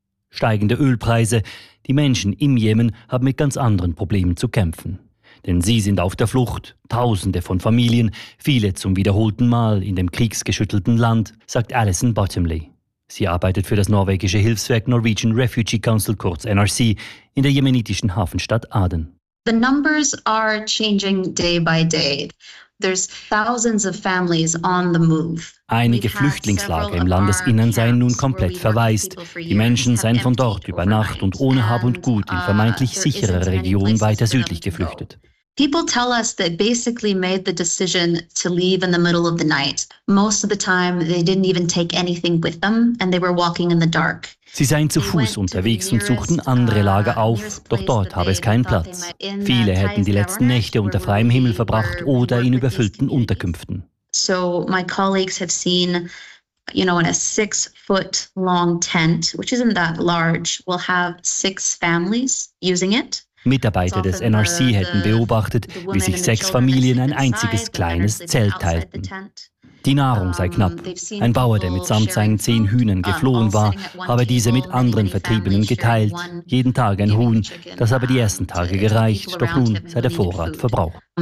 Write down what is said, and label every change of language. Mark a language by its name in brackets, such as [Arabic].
[German] Steigende Ölpreise. Die Menschen im Jemen haben mit ganz anderen Problemen zu kämpfen. Denn sie sind auf der Flucht, Tausende von Familien, viele zum wiederholten Mal in dem kriegsgeschüttelten Land, sagt Alison Bottomley. Sie arbeitet für das norwegische Hilfswerk Norwegian Refugee Council, kurz NRC, in der jemenitischen Hafenstadt Aden. [English] The numbers are changing day by day. There's thousands of families on the move. [German] Einige Flüchtlingslager im Landesinnern seien nun komplett verwaist. Die Menschen seien von dort über Nacht und ohne Hab und Gut in vermeintlich sichere Regionen weiter südlich geflüchtet. [English] People tell us they basically made the decision to leave in the middle of the night. Most of the time they didn't even take anything with them and they were walking in the dark. [German] Sie seien zu Fuß unterwegs und suchten andere Lager auf, doch dort habe es keinen Platz. Viele hätten die letzten Nächte unter freiem Himmel verbracht oder in überfüllten Unterkünften. [English] So my colleagues have seen, you know, in a 6-foot long tent, which isn't that large, will have 6 families using it. [German] Mitarbeiter des NRC hätten beobachtet, wie sich 6 Familien ein einziges kleines Zelt teilten. Die Nahrung sei knapp. Ein Bauer, der mitsamt seinen 10 Hühnern geflohen war, habe diese mit anderen Vertriebenen geteilt. Jeden Tag ein Huhn. Das habe die ersten Tage gereicht, doch nun sei der Vorrat verbraucht.